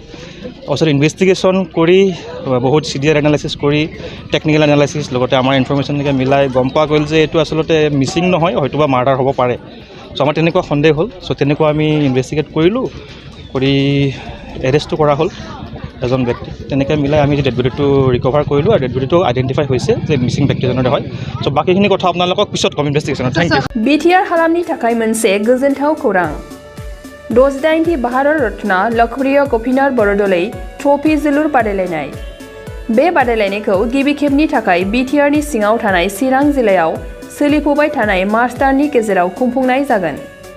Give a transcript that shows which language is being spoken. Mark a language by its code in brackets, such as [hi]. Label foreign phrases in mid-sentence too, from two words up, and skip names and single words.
[as] তাৰপিছত ইনভেষ্টিগেশ্যন কৰি বহুত CDR এনালাইচিছ কৰি [en] technical analysis [as] লগতে আমাৰ ইনফৰ্মেশ্যনলৈকে মিলাই গম পোৱা গ'ল যে এইটো আচলতে মিচিং নহয়, হয়তো বা মাৰ্ডাৰ হ'ব পাৰে। চ' আমাৰ তেনেকুৱা সন্দেহ হ'ল। চ' তেনেকুৱা আমি ইনভেষ্টিগেট কৰিলোঁ, কৰি এৰেষ্টো কৰা হ'ল এজন ব্যক্তি। তেনেকৈ মিলাই আমি ডেড বডিটো ৰিকভাৰ কৰিলোঁ আৰু ডেড বডিটো আইডেণ্টিফাই হৈছে যে মিচিং ব্যক্তিজনৰে হয়। চ' বাকীখিনি কথা আপোনালোকক পিছত কম ইনভেষ্টিগেশ্যনত। [en] thank you. [brx] BTR हालामनि थाखाय मोनसे गोजोनथाव खौरां। 68थि भारत रत्न लखप्रिय गपिनाथ बरदलै ट्रफी जोलुर बादायलायनाय। बे बादायलायनायखौ गिबि खेबनि थाखाय BTRनि सिङाव थानाय चिरां जिल्लायाव सोलिफुबाय थानाय मार्च दाननि गेजेराव खुंफुंनाय जागोन।